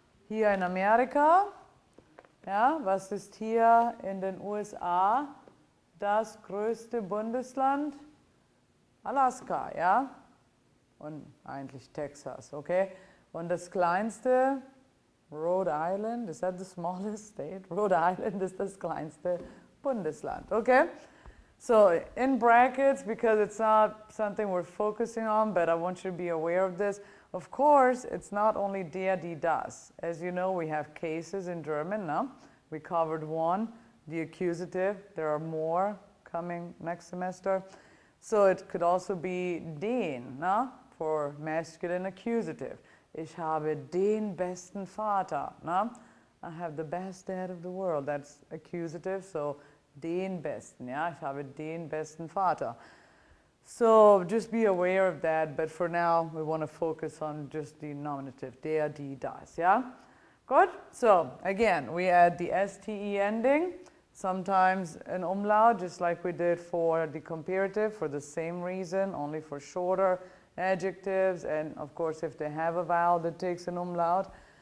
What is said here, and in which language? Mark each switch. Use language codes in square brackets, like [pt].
[de] Hier in Amerika, ja, was ist hier in den USA das größte Bundesland? Alaska, ja, und eigentlich Texas, okay? Und das kleinste, [en] Rhode Island, is that the smallest state? [de] Rhode Island ist das kleinste Bundesland, okay? [en] So in brackets, because it's not something we're focusing on, but I want you to be aware of this. Of course, it's not only der, die, das. As you know, we have cases in German, no? We covered one, the accusative. There are more coming next semester. So it could also be den, no? For masculine accusative. [de] Ich habe den besten Vater, no? [en] I have the best dad of the world. That's accusative, so den besten, ja, [de] ich habe den besten Vater. [en] So just be aware of that, but for now we want to focus on just the nominative, der, die, das, yeah? Good? So again, we add the STE ending, sometimes an umlaut, just like we did for the comparative, for the same reason, only for shorter adjectives, and of course if they have a vowel that takes an umlaut.